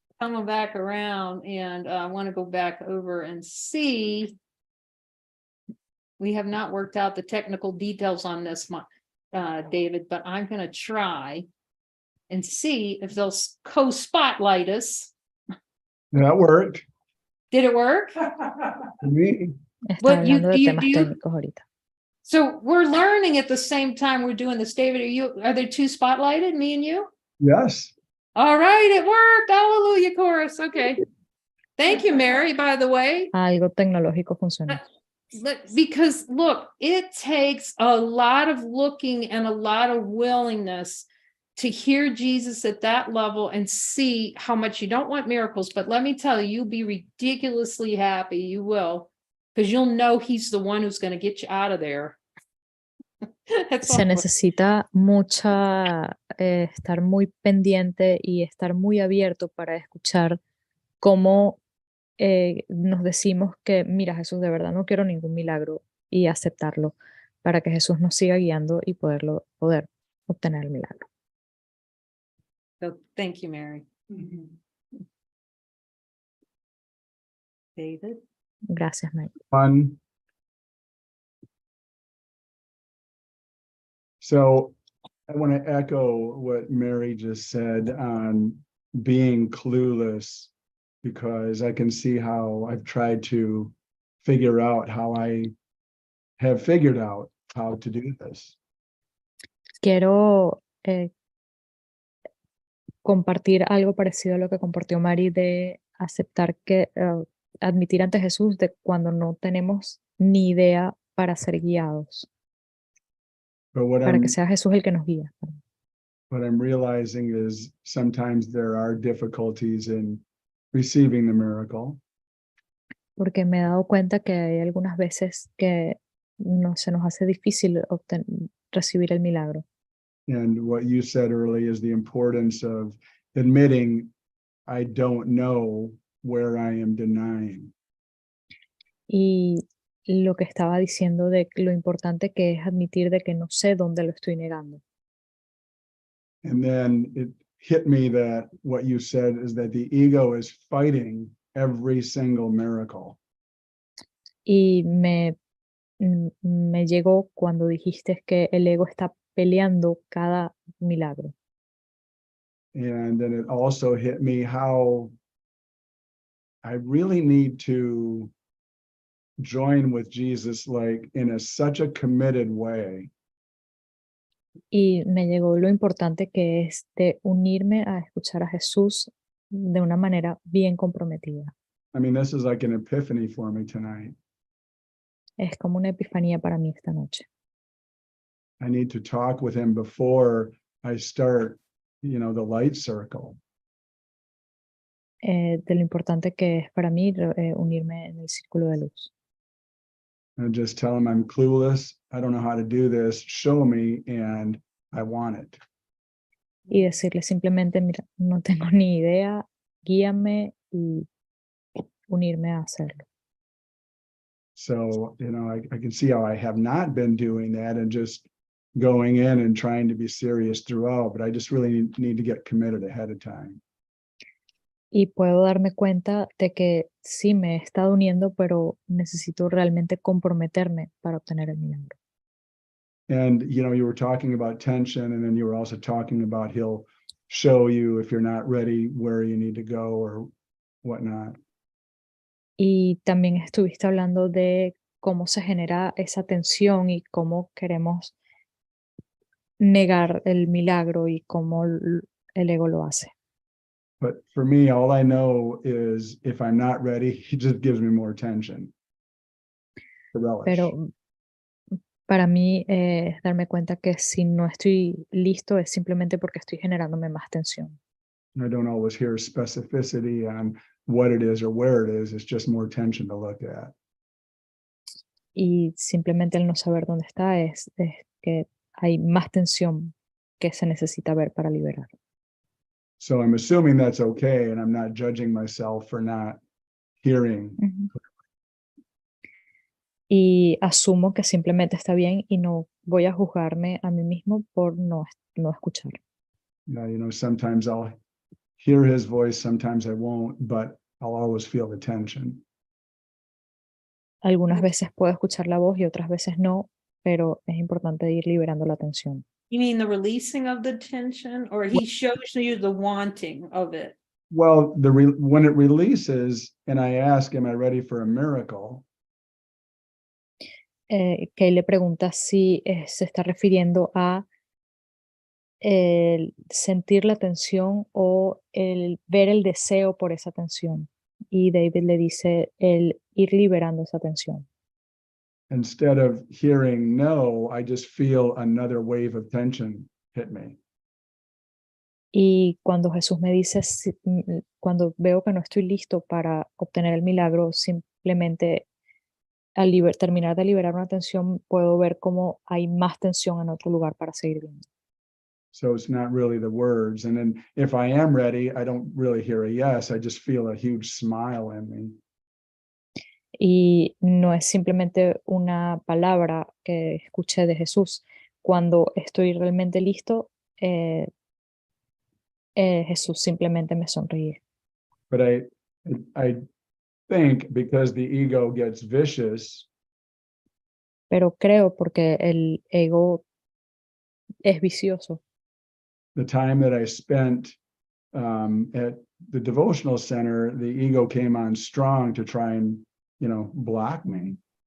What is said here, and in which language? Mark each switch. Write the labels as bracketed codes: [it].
[en] Coming back around, and I want to go back over and see. We have not worked out the technical details on this, David, but I'm going to try and see if they'll co-spotlight us. That worked Did it work? for me. [es] Está hablando de temas técnicos ahorita. [en] So we're learning at the same time we're doing this. David, are there two spotlighted, me and you? Yes. All right, it worked. Hallelujah chorus. Okay. Thank you, Mary, by the way. [es] Algo tecnológico funcionó. [en] Because look, it takes a lot of looking and a lot of willingness to hear Jesus at that level and see how much you don't want miracles. But let me tell you, you'll be ridiculously happy. You will, because you'll know he's the one who's going to get you out of there. [es] Se necesita mucha, estar muy pendiente y estar muy abierto para escuchar cómo nos decimos que, mira, Jesús, de verdad no quiero ningún milagro, y aceptarlo para que Jesús nos siga guiando y poder obtener el milagro. [en] So thank you, Mary. David. [es] Gracias, Mary. [en] One. So I want to echo what Mary just said on being clueless, because I can see how I've tried to figure out how I have figured out how to do this. [es] Quiero compartir algo parecido a lo que compartió Mari de aceptar que, admitir ante Jesús de cuando no tenemos ni idea para ser guiados, [en] But what [es] para que [en] I'm [es] sea Jesús el que nos guía. [en] what I'm realizing is sometimes there are difficulties in receiving the miracle. [es] Porque me he dado cuenta que hay algunas veces que no, se nos hace difícil recibir el milagro. [en] And what you said early is the importance of admitting I don't know where I am denying. [es] Y lo que estaba diciendo de lo importante que es admitir de que no sé dónde lo estoy negando. [en] And then it hit me that what you said is that the ego is fighting every single miracle. [es] Y me llegó cuando dijiste que el ego está peleando cada milagro. [en] And then it also hit me how I really need to join with Jesus, like in such a committed way. [es] Y me llegó lo importante que es de unirme a escuchar a Jesús de una manera bien comprometida. [en] I mean, this is like an epiphany for me tonight. [es] Es como una epifanía para mí esta noche. [en] I need to talk with him before I start, the light circle. [es] De lo importante que es para mí unirme en el círculo de luz. [en] And just tell him I'm clueless. I don't know how to do this. Show me, and I want it. [es] Y decirle simplemente, mira, no tengo ni idea, guíame y unirme a hacerlo. [en] So, I can see how I have not been doing that and just going in and trying to be serious throughout, but I just really need to get committed ahead of time. [es] Y puedo darme cuenta de que sí me he estado uniendo, pero necesito realmente comprometerme para obtener el milagro. [en] And, you were talking about tension, and then you were also talking about he'll show you if you're not ready where you need to go or whatnot. [es] Y también estuviste hablando de cómo se genera esa tensión y cómo queremos negar el milagro y cómo el ego lo hace. [en] But for me, all I know is if I'm not ready, he just gives me more tension. The relish. [es] Pero para mí es darme cuenta que si no estoy listo es simplemente porque estoy generándome más tensión. [en] I don't always hear specificity on what it is or where it is. It's just more tension to look at. [es] Y simplemente el no saber dónde está es que hay más tensión que se necesita ver para liberar. [en] So I'm assuming that's okay, and I'm not judging myself for not hearing. [es] Y asumo que simplemente está bien y no voy a juzgarme a mí mismo por no escuchar. [en] Sometimes I'll hear his voice, sometimes I won't, but I'll always feel the tension. [es] Algunas veces puedo escuchar la voz y otras veces no, pero es importante ir liberando la tensión. [en] You mean the releasing of the tension, or he shows you the wanting of it? Well, when it releases and I ask, am I ready for a miracle? [es] Que le pregunta si se está refiriendo a el sentir la tensión o el ver el deseo por esa tensión. Y David le dice el ir liberando esa tensión. [en] Instead of hearing no, I just feel another wave of tension hit me. [es] Y cuando Jesús me dice, cuando veo que no estoy listo para obtener el milagro, simplemente al terminar de liberar una tensión, puedo ver cómo hay más tensión en otro lugar para seguir viendo. [en] So it's not really the words. And then if I am ready, I don't really hear a yes. I just feel a huge smile in me. [es] Y no es simplemente una palabra que escuché de Jesús. Cuando estoy realmente listo, Jesús simplemente me sonríe. [en] But I think because the ego gets vicious, [es] Pero creo porque el ego es vicioso. [en] The time that I spent at the devotional center, the ego came on strong to try and, block me.